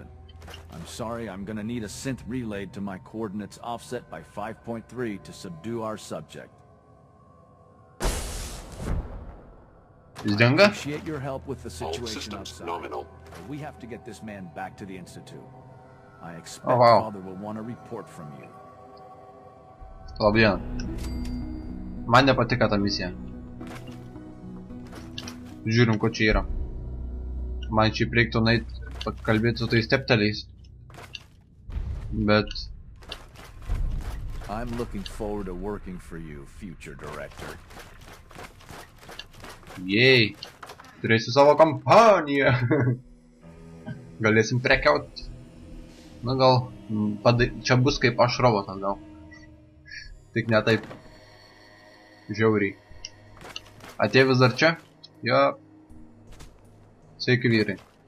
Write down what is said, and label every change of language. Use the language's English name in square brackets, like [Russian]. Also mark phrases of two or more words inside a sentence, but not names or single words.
[English] I'm sorry, I'm gonna need a synth relayed to my coordinates offset by 5.3 to subdue our subject. Appreciate your help with the situation outside. Nominal. But we have to get this man back to the Institute. I expect Father will want a report from you. [Lithuanian] Labai. Man nepatiko ta misija. Žiūrim, ko čia yra. Man čia reiktų nueiti pakalbėti su tais stepteliais. Bet... [English] I'm looking forward to working for you, future director. [Lithuanian] Jei. Turėsiu savo kompaniją. Galėsim prekiauti. Na gal... Čia bus kaip aš robotas gal. Tik ne taip. Žiauriai. Atėjo vis dar čia? Jo. Sveiki vyrai.